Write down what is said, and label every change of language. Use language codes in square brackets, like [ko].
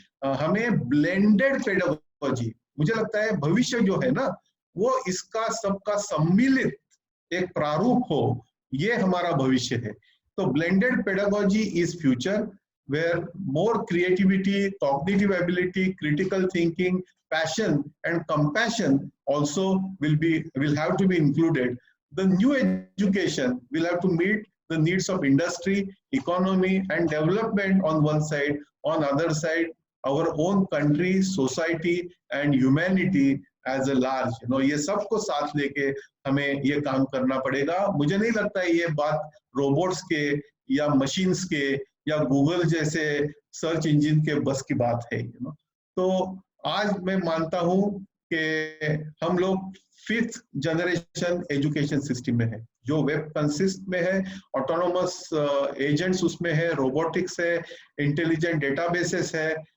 [hi] हमें blended pedagogy, मुझे लगता है भविष्य जो है ना वो इसका सबका सम्मिलित एक प्रारूप हो, ये हमारा भविष्य है। [en] तो blended pedagogy is future where more creativity, cognitive ability, critical thinking, passion and compassion also will have to be included. The new education will have to meet the needs of industry, economy and development on one side, on other side our own country, society and humanity as a large, [hi] ये सबको साथ लेके हमें ये काम करना पड़ेगा। मुझे नहीं लगता है ये बात रोबोट्स के या मशीन्स के या गूगल जैसे सर्च इंजन के बस की बात है। तो आज मैं मानता हूं कि हम लोग 5th जनरेशन एजुकेशन सिस्टम में है, जो वेब कंसिस्ट में है, ऑटोनोमस एजेंट्स उसमें है, रोबोटिक्स है, इंटेलिजेंट डेटाबेसेस है।